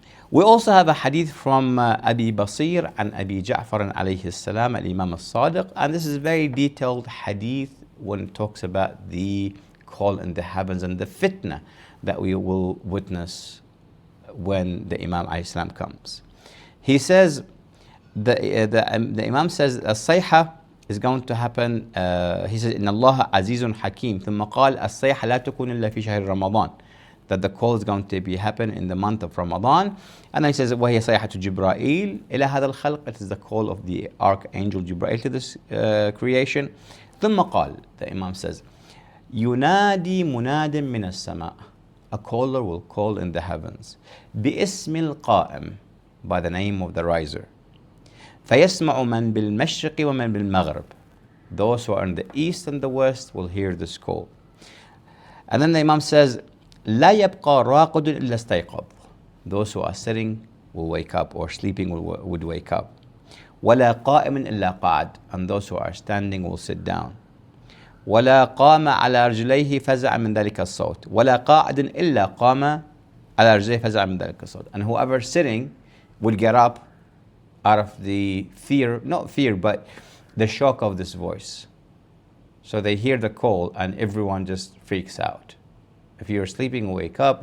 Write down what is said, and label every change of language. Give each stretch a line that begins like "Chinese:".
English: We also have a hadith from Abi Basir and Abi Ja'far alayhi salam, al-Imam al-Sadiq, and this is a very detailed hadith when it talks about the call in the heavens and the fitnah that we will witness when the Imam alayhi salam comes. He says, the Imam says, al-Sayhah is going to happen. He says,
Arabic: إن الله عزيز حكيم ثم قال الصيحة لا تكون إلا في شهر رمضان.
English: That the call is going to be happen in the month of Ramadan. And then he says,
Arabic: وهي صيحة جبرائيل إلى هذا الخلق.
English: It is the call of the archangel Jibreel to this creation.
Arabic: ثم قال,
English: the Imam says,
Arabic: ينادي مناد من السماء.
English: A caller will call in the heavens.
Arabic: باسم القائم,
English: by the name of the riser.
Arabic: فيسمع من بالمشرق ومن بالمغرب.
English: Those who are in the east and the west will hear this call. And then the Imam says,
Arabic: لا يبقى راقد إلا استيقظ.
English: Those who are sitting will wake up, or sleeping would wake up.
Arabic: ولا قائم إلا قعد.
English: And those who are standing will sit down.
Arabic: ولا قام على رجليه فزع من ذلك الصوت. ولا قاعد إلا قام على رجليه فزع من ذلك الصوت.
English: And whoever sitting will get up out of the fear, not fear, but the shock of this voice. So they hear the call and everyone just freaks out. If you're sleeping, you'll wake up.